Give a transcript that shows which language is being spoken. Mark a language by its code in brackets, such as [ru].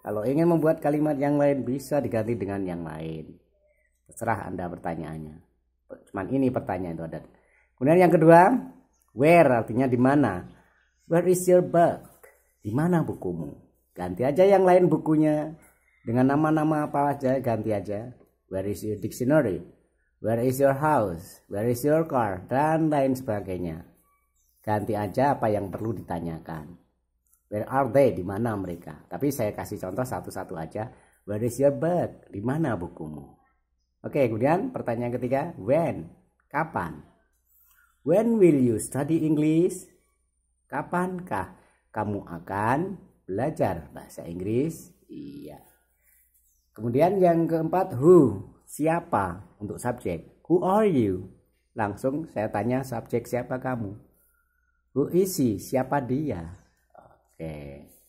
[id] Kalau ingin membuat kalimat yang lain bisa diganti dengan yang lain. Terserah Anda pertanyaannya. Cuman ini pertanyaan itu ada. Kemudian yang kedua, where artinya di mana? [en] Where is your book? [id] Di mana bukumu? Ganti aja yang lain bukunya. Dengan nama-nama apa aja ganti aja. [en] Where is your dictionary? Where is your house? Where is your car? [id] Dan lain sebagainya. Ganti aja apa yang perlu ditanyakan. [en] Where are they? [id] Di mana mereka? Tapi saya kasih contoh satu-satu aja. [en] Where is your book? [id] Di mana bukumu? Oke, kemudian pertanyaan ketiga. When? Kapan? [en] When will you study English? [id] Kapankah kamu akan belajar bahasa Inggris? Iya. Kemudian yang keempat, who? Siapa untuk subjek? [en] Who are you? [id] Langsung saya tanya subjek, siapa kamu? [en] Who is he? [id] Siapa dia? Oke.